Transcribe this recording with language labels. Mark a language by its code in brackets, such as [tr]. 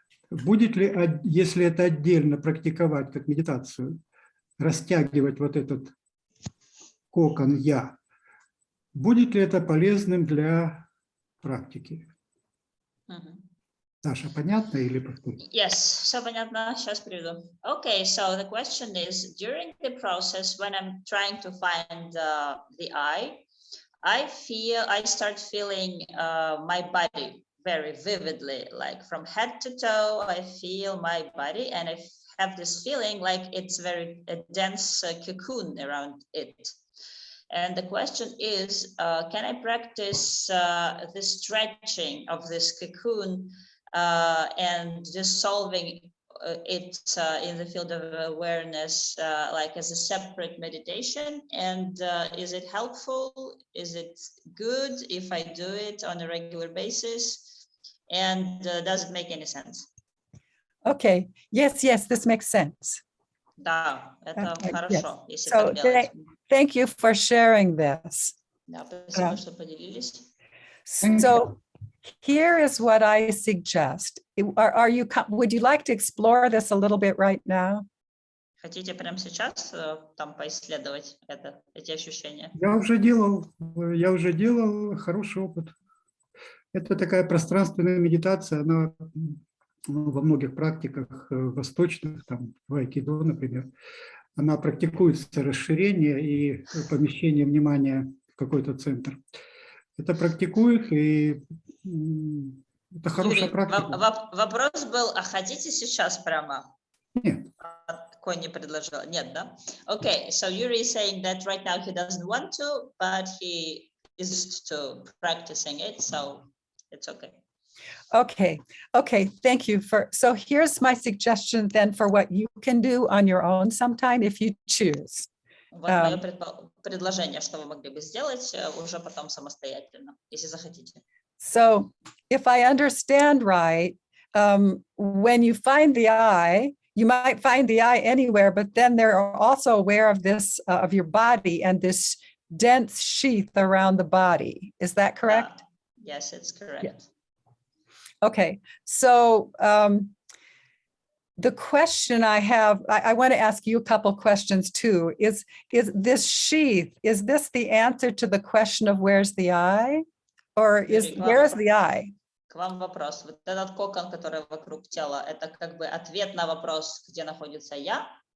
[ru] Будет ли, если это отдельно практиковать как медитацию, растягивать вот этот кокон «я», будет ли это полезным для практики? Саша, понятно или повторить? [en] Yes, [ru] все понятно. Сейчас приведу. [en] Okay, so the question is, during the process, when I'm trying to find the I start feeling my body very vividly, like from head to toe, I feel my body, and I have this feeling like it's very a dense cocoon around it. And the question is, can I practice the stretching of this cocoon and dissolving it in the field of awareness, like as a separate meditation? And is it helpful? Is it good if I do it on a regular basis? And does it make any sense? Okay. Yes, this makes sense. [ru] Да, это [en] Yes. [ru] хорошо, если [en] So [ru] так делать. [en] thank you for sharing this. [ru] Да, спасибо, что поделились. [en] So here is what I suggest. Would you like to explore this a little bit right now? [ru] Хотите прямо сейчас там поисследовать эти ощущения? Я уже делал хороший опыт. Это такая пространственная медитация, она во многих практиках восточных, там в айкидо, например, она практикуется расширение и помещение внимания в какой-то центр. Это практикуют, и это хорошая практика. Вопрос был, а хотите сейчас прямо? Нет. Конни предложила. Нет, да? [en] Okay, so Yuri is saying that right now he doesn't want to, but he is used to practicing it, so it's okay. Okay, thank you so here's my suggestion then for what you can do on your own sometime if you choose. Вот мое предложение, что вы могли бы сделать уже потом самостоятельно, если захотите. So if I understand right, when you find the I, you might find the I anywhere, but then they're also aware of this, of your body and this dense sheath around the body. Is that correct? Yes, it's correct. Yes. Okay, so the question I have, I want to ask you a couple questions too. Is this sheath, is this the answer to the question of where's the I? Or where is the I? [ru] К вам вопрос. Вот этот кокон, который вокруг тела, это как бы ответ на вопрос, где находится я?